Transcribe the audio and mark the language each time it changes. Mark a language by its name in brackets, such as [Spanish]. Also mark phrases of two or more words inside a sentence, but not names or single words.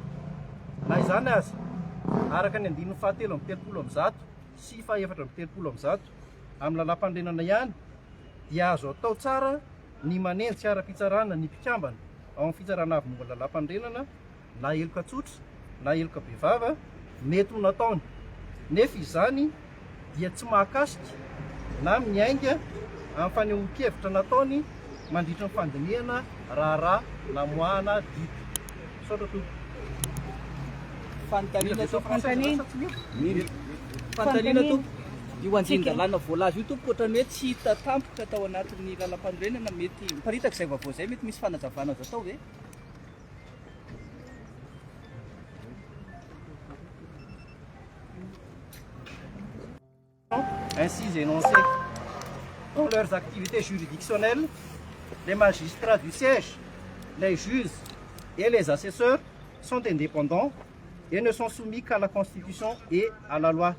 [Malagasy] Na izany aza, araka ny andininy fahatelo amby telopolo amby zato sy fahaefatra amby telopolo amby zato amin'ny lalam-pandrenana ihany dia azo atao tsara ny manenjika ara-pitsarana ny mpikambana ao amin'ny fitsarana avy momba ny lalam-pandrenana, na eloka tsotra na eloka behivava mety ho nataony, nefa izany dia tsy mahakasika na miainga amin'ny fanehoan-kevitra nataony mandritra ny fandiniana raharaha namoahana didy. Saotra to. Fanontaniana to io anjerin-dalàna voalaza io tompo ohatrany hoe tsy hita tampoka tao anatin'ny lalam-pandrenana, mety miparitaka izay vaovao izay mety misy fanazavana azo atao ve? [French] Ainsi énoncés dans leurs activités juridictionnelles, les magistrats du siège, les juges et les assesseurs sont indépendants et ne sont soumis qu'à la Constitution et à la loi.